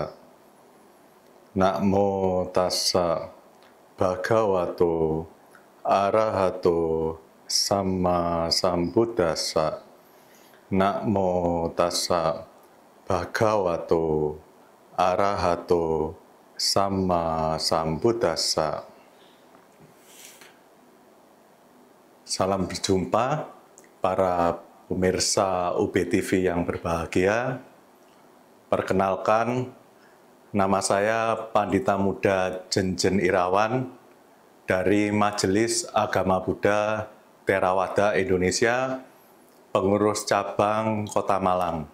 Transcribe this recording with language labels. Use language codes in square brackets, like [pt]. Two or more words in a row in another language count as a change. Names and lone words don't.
[pi] Namo tassa bhagavato arahato sama sambuddhassa. Namo tassa bhagavato arahato sama sambuddhassa. [id] Salam berjumpa para pemirsa UB TV yang berbahagia. Perkenalkan, nama saya Pandita Muda Jenjen Irawan dari Majelis Agama Buddha Theravada Indonesia, pengurus cabang Kota Malang.